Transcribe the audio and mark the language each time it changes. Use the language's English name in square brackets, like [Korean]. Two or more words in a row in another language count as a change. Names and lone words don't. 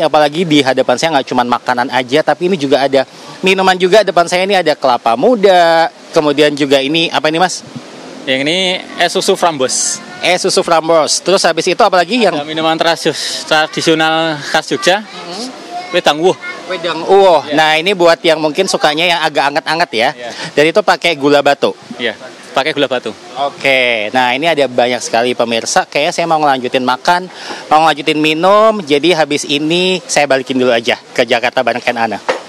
[Indonesian] Apalagi di hadapan saya nggak cuma makanan aja, tapi ini juga ada minuman juga. Depan saya ini ada kelapa muda, kemudian juga ini apa ini Mas? Yang ini es susu frambos. Es susu frambos. Terus habis itu apa lagi yang minuman tradisional khas Jogja? Wedang uwuh. Wedang uwuh. Ya. Nah ini buat yang mungkin sukanya yang agak anget-anget ya. Ya. Dan itu pakai gula batu. Iya, pakai gula batu. Oke, nah ini ada banyak sekali pemirsa. Kayaknya saya mau ngelanjutin makan, mau ngelanjutin minum. Jadi habis ini saya balikin dulu aja ke Jakarta bareng Ken Ana.